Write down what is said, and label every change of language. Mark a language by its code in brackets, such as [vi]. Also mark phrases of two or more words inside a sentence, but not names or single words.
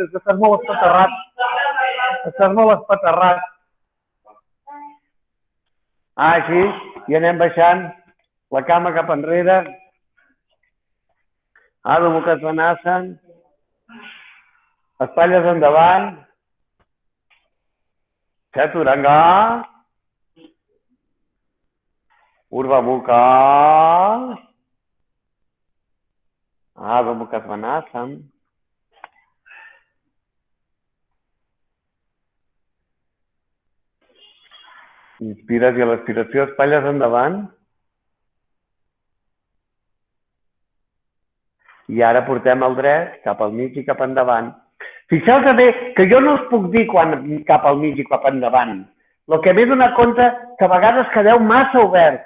[ca] Estàs molt espaterrat. Així. I anem baixant la cama cap enrere. Adho Mukha Svanasana. Espatlles endavant. Chaturanga. Urva Mukha. Adho Mukha Svanasana. Inspires i a l'expiració espatlles endavant. I ara portem el dret cap al mig i cap endavant. Fixeu-vos bé que jo no us puc dir quan cap al mig i cap endavant. El que m'he donat compte que a vegades quedeu massa obert.